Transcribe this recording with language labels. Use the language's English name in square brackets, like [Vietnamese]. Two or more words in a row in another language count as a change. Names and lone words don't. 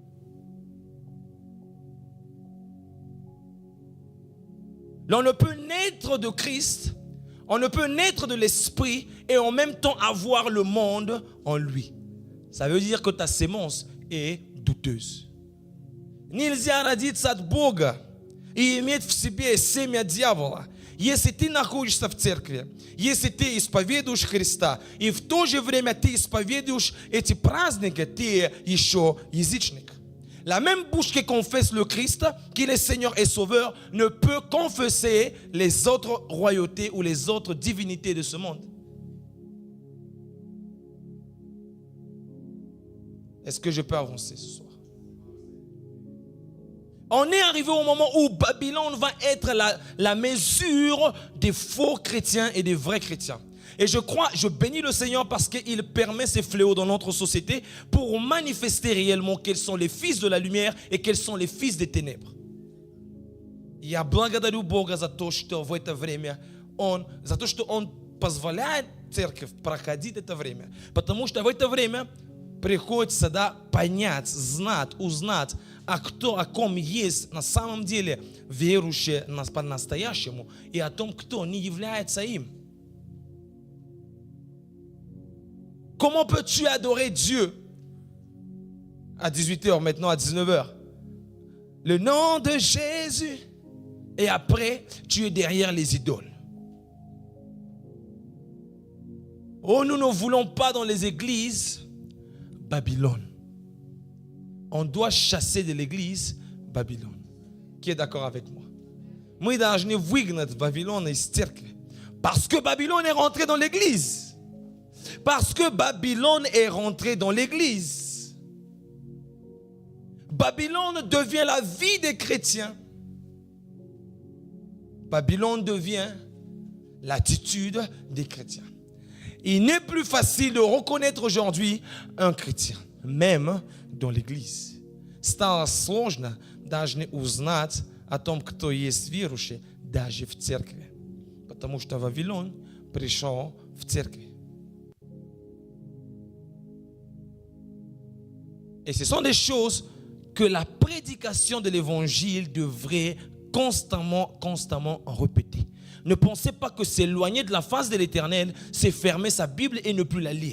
[French] L'on ne peut naître de Christ, on ne peut naître de l'Esprit et en même temps avoir le monde en lui. Ça veut dire que ta sémence est douteuse. [Russian] Нельзя родиться от Бога и иметь в себе семя дьявола. Если ты находишься в церкви, если ты исповедуешь Христа, и в то же время ты исповедуешь эти праздники, ты еще язычник. [French] La même bouche qui confesse le Christ, qu'il est Seigneur et Sauveur, ne peut confesser les autres royautés ou les autres divinités de ce monde. Est-ce que je peux avancer ce soir? On est arrivé au moment où Babylone va être la mesure des faux chrétiens et des vrais chrétiens. Et je bénis le Seigneur parce qu'il permet ces fléaux dans notre société pour manifester réellement quels sont les fils de la lumière et quels sont les fils des ténèbres. [Russian] Я благодарю Бога за то, что в это время за то, что Он позволяет церковь проходить это время. Потому что в это время приходится понять, знать, узнать, о ком есть на самом деле верующие по-настоящему и о том, кто не является им. [French] Comment peux-tu adorer Dieu à 18h, maintenant à 19h? Le nom de Jésus. Et après, tu es derrière les idoles. Oh, nous ne voulons pas dans les églises Babylone. On doit chasser de l'église Babylone. Qui est d'accord avec moi? [Russian] Мы должны выгнать Вавилон из церкви. [French] Parce que Babylone est rentrée dans l'église. Parce que Babylone est rentrée dans l'église. Babylone devient la vie des chrétiens. Babylone devient l'attitude des chrétiens. Il n'est plus facile de reconnaître aujourd'hui un chrétien, même dans l'église. [Russian] Стало сложно даже узнать о том, кто есть верующий, даже в церкви. Потому что Вавилон пришел в церковь. [French] Et ce sont des choses que la prédication de l'évangile devrait constamment répéter. Ne pensez pas que s'éloigner de la face de l'Éternel, c'est fermer sa Bible et ne plus la lire.